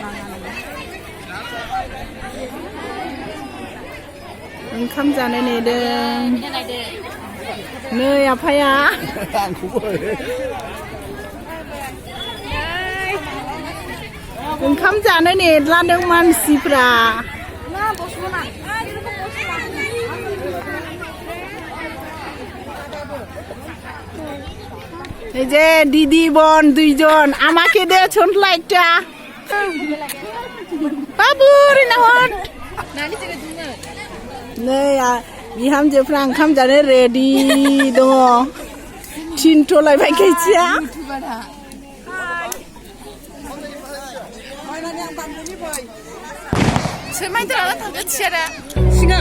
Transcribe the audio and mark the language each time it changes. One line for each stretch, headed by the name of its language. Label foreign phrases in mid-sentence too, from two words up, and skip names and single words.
Bodo: ओंखाम जानो नेदों नै आफाया ओंखाम जानो नेद्लादों मानसिफ्रा
Bangla: এই যে দিদি বোন দুইজন আমাকে দে ছোট লাইটটা বাবু রে নাহন
Bodo: नै बिहामजोफ्रा ओंखाम जानो रेडि दङ थिनथ'लायबाय खायसेया सोरमायद्राला थांगोन सियारा सिङाव